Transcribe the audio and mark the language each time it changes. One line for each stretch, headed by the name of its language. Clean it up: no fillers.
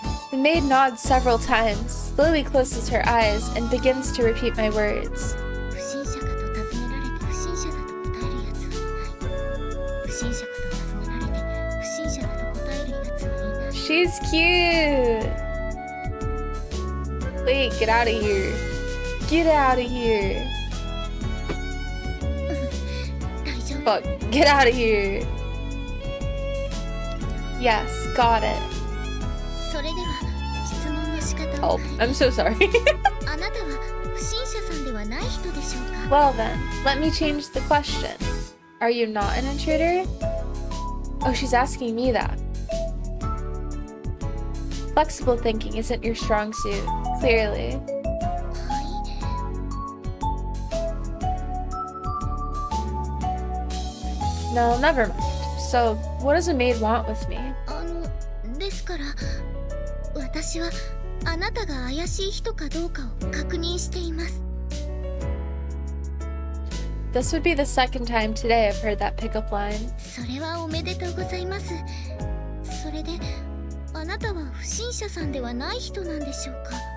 English: The maid nods several times, slowly closes her eyes, and begins to repeat my words.
Japanese: 不審者かと尋ねられて不審者だと答えるやつはいない。不審者かと尋ねられて不審者だと答えるやつはいない。
English: She's cute! Wait, get out of here. Get out of here.
Japanese: 大丈夫。
English: Fuck, get out of here. Yes, got it.
Japanese: それでは質問の仕方を Oh, 変え
English: I'm so sorry.
Japanese: あなたは不審者さんではない人でしょうか？
English: Well then, let me change the question. Are you not an intruder? Oh, she's asking me that. Flexible thinking isn't your strong suit, clearly.
Japanese: はい。
English: No, never mind. So, what does a maid want with me?
Japanese: ですから私はあなたが怪しい人かどうかを確認しています。
English: This would be the second time today I've heard that pickup line.
Japanese: それはおめでとうございます。それであなたは不審者さんではない人なんでしょうか？